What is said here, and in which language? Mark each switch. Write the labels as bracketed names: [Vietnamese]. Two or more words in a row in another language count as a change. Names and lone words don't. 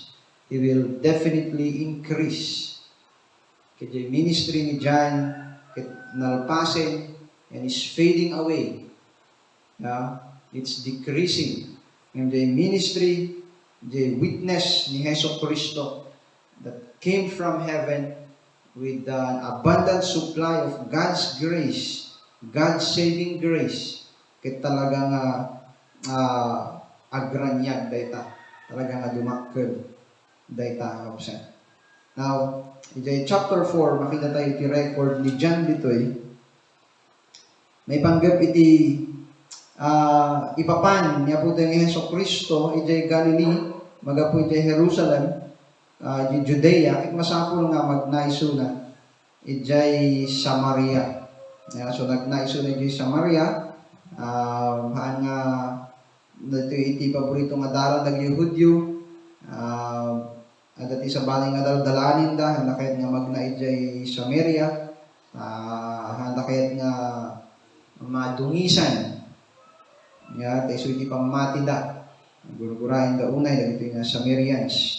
[English] He will definitely increase. [Iloko] Ket yung ministry ni John ket nalpasen [English] and is fading away. It's decreasing. Yung ministry, the witness ni Hesus Kristo that came from heaven with an abundant supply of God's grace, God's saving grace, [Iloko] ket talagang agranyag dayta, talagang dumakkel dayta kapsa. [English] Now, in chapter 4, [Iloko] makita tayo iti record ni John ditoy. May panggap iti ipapan niya po tayo ni Hesus Kristo, iti Galilee, magapu iti Jerusalem, di Judea, at masapul nga magnaisuna, ijay Samaria. So, nagnaisuna ijay Samaria, haan nga, iti paborito nga dalan ng Yehudyo, at iti sa baling nga dalanin da, handa kahit nga magna ijay Samaria, handa kahit nga madungisan, tayo so iti pamati da, gurugurain da unay, dagito nga Samarians.